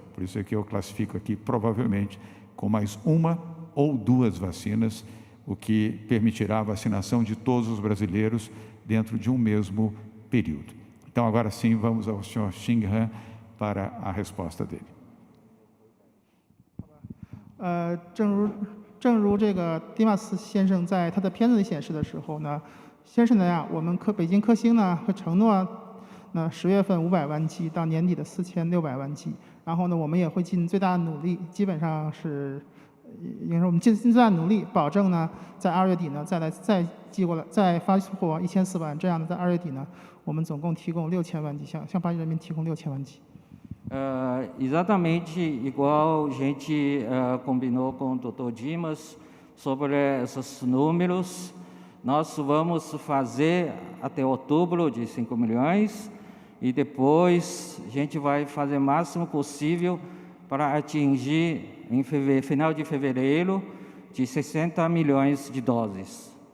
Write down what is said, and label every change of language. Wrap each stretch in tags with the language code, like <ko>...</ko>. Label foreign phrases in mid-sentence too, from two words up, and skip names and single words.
<pt>Por isso é que eu classifico aqui, provavelmente, com mais uma ou duas vacinas, o que permitirá a vacinação de todos os brasileiros dentro de um mesmo período. Então, agora sim, vamos ao senhor Xing Han para a resposta dele.</pt> <zh>正如这个迪马斯先生在他的片子里显示的时候呢，先是呢，我们北京科兴呢会承诺10月份500万剂到年底的4600万剂，然后呢，我们也会尽最大的努力，基本上是，应该说我们尽最大的努力，保证呢在2月底呢再寄过来，再发货1400万，这样呢在2月底呢，我们总共提供6000万剂，向巴西人民提供6000万剂。</zh> <pt>Exatamente igual a gente combinou com o Dr. Dimas sobre esses números. Nós vamos fazer até outubro de 5 milhões e depois a gente vai fazer o máximo possível para atingir em final de fevereiro de 60 milhões de doses.</pt>